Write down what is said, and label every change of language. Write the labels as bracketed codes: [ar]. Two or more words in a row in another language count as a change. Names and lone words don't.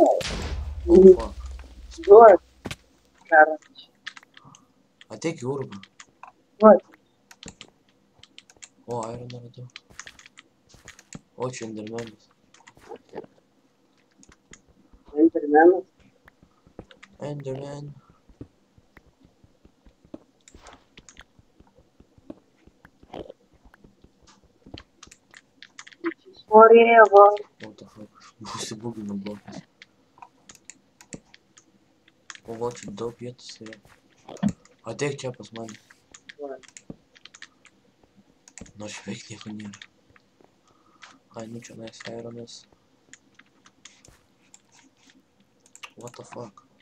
[lt] O, fuck. Duoju. Karas. Ateik į urvą. Duoju. O, iron radau. O, čia endermenas. Endermenas. Enderman. Forever. [en] What the fuck. [lt] Užsibugino blokas. O, va, čia daug vietos yra. Ateik čia pas mane. Duoju. Nors beveik nieko nėra. Ai, nu čia nais ironas. [en] What the fuck.